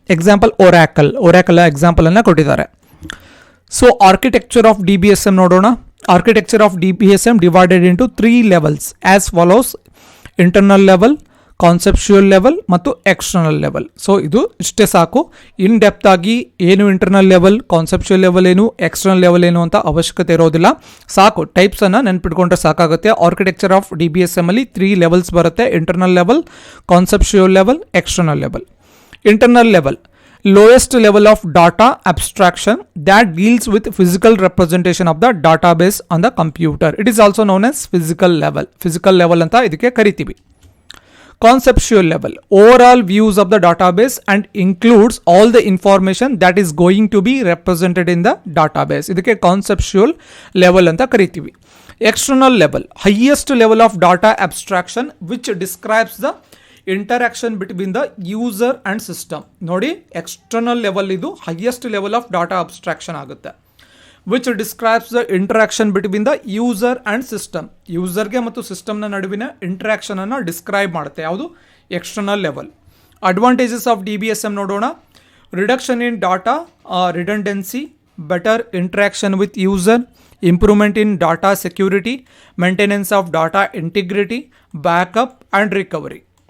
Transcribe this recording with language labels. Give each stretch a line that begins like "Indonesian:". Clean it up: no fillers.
Kannada: Example Oracle ಎಕ್ಸಾಂಪಲನ್ನು ಕೊಟ್ಟಿದ್ದಾರೆ. So architecture of DBSM ನೋಡೋಣ.
English: Architecture of DBSM divided into 3 levels as follows: internal level, conceptual level ಮತ್ತು external level.
Kannada: So ಇದು ಇಷ್ಟೇ ಸಾಕು. In depth ಆಗಿ ಏನು ಇಂಟರ್ನಲ್ ಲೆವೆಲ್, ಕಾನ್ಸೆಪ್ಚುಯಲ್ ಲೆವೆಲ್ ಏನು, ಎಕ್ಸ್ಟರ್ನಲ್ ಲೆವೆಲ್ ಏನು ಅಂತ ಅವಶ್ಯಕತೆ ಇರೋದಿಲ್ಲ. ಸಾಕು, ಟೈಪ್ಸನ್ನು ನೆನ್ಪಿಟ್ಕೊಂಡ್ರೆ ಸಾಕಾಗುತ್ತೆ. ಆರ್ಕಿಟೆಕ್ಚರ್ ಆಫ್ DBSM ಅಲ್ಲಿ 3 ಲೆವೆಲ್ಸ್ ಬರುತ್ತೆ: internal level, conceptual level, external level.
English: Internal level, lowest level of data abstraction that deals with physical representation of the database on the computer. It is also known as physical level
Kannada: anta idike ಕರಿತೀವಿ.
English: Conceptual level, overall views of the database and includes all the information that is going to be represented in the database.
Kannada: ಇದಕ್ಕೆ conceptual level ಅಂತ ಕರಿತೀವಿ.
English: External level, highest level of data abstraction which describes the interaction between the user and system.
Kannada: ನೋಡಿ,
English: external level
Kannada: ಇದು
English: highest level of data abstraction
Kannada: ಆಗುತ್ತೆ.
English: which describes the interaction between the user and system.
Kannada: ಯೂಸರ್ಗೆ ಮತ್ತು ಸಿಸ್ಟಮ್ನ ನಡುವಿನ ಇಂಟ್ರಾಕ್ಷನನ್ನು describe ಮಾಡುತ್ತೆ. ಯಾವುದು? External level.
English: advantages of DBSM
Kannada: ನೋಡೋಣ.
English: Reduction in data redundancy, better interaction with user, improvement in data security, maintenance of data integrity, backup and recovery.